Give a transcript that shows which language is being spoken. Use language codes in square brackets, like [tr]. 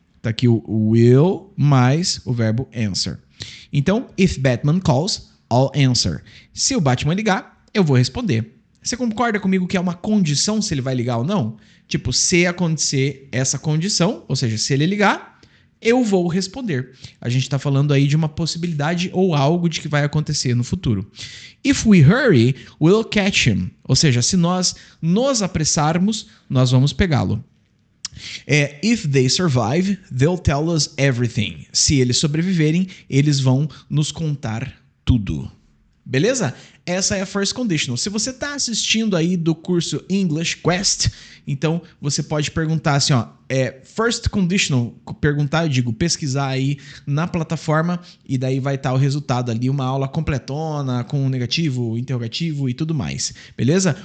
[pt] Tá aqui o will mais o verbo answer. Então, [en] if Batman calls, I'll answer. [pt] Se o Batman ligar, eu vou responder. Você concorda comigo que é uma condição se ele vai ligar ou não? Tipo, se acontecer essa condição, ou seja, se ele ligar, eu vou responder. A gente está falando aí de uma possibilidade ou algo de que vai acontecer no futuro. [en] If we hurry, we'll catch him. [pt] Ou seja, se nós nos apressarmos, nós vamos pegá-lo. [en] If they survive, they'll tell us everything. [pt] Se eles sobreviverem, eles vão nos contar tudo. Beleza? Essa é a first conditional. Se você está assistindo aí do curso English Quest, então você pode perguntar assim, ó, first conditional, perguntar, eu digo, pesquisar aí na plataforma e daí vai estar o resultado ali, uma aula completona, com negativo, interrogativo e tudo mais, beleza?